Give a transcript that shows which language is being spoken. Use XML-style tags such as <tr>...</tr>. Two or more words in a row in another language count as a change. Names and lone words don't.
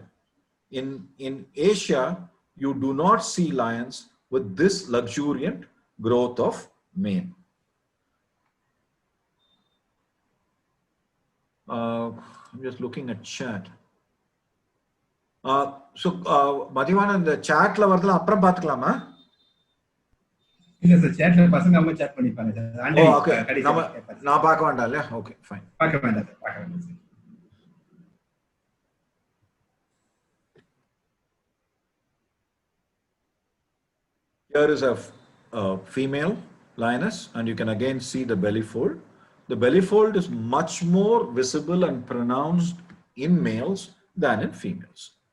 <en>In Asia, you do not see lions with this luxuriant growth of mane. I'm just looking at chat. So, Madhivan, in the chat,</en> <ta>லா வரதலா அப்புறம் பாத்துக்கலாமா? இல்ல சார், சாட் ல பசங்க அம்மா சாட் பண்ணிப்பாங்க சார்.</ta> <en>Oh, okay.</en> <ta>நா பாக்க வந்தலா,</ta> <en>yeah? Okay, fine.</en> <ta>பாக்க வேண்டாம் சார்.</ta> <en>Here is a female lioness, and you can again see the belly fold. The belly fold is much more visible and pronounced in males than in females.</en>